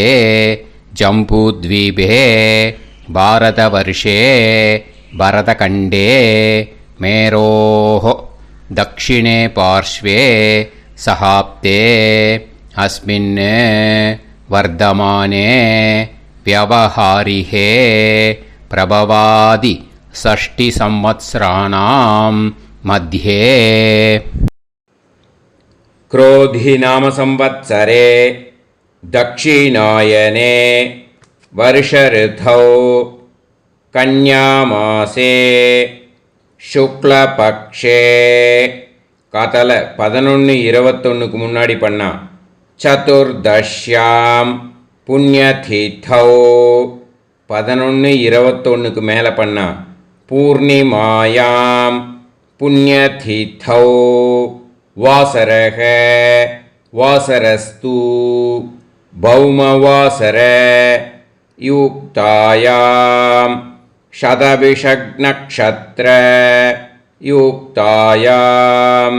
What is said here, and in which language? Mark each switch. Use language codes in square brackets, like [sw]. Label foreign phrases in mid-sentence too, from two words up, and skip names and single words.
[sa] जम्बूद्वीपे भारतवर्षे भरतखण्डे मेरोः दक्षिणे पार्श्वे शकाब्दे अस्मिन् वर्तमाने व्यावहारिके प्रभवादि षष्टि संवत्सराणां मध्ये. क्रोधी नाम संवत्सरे दक्षिणायने वर्षऋतौ कन्यामासे शुक्लपक्षे. [ta] காத்தால 11:21க்கு முன்னாடி பண்ணா. [sa] चतुर्दश्यां पुण्यतिथौ [ta] 11:21க்கு மேலே பண்ணா. [sa] पूर्णिमायां पुण्यतिथौ वासरक वासरस्तु भौमवासर युक्तायां शतभिषक् नक्षत्र युक्तायां.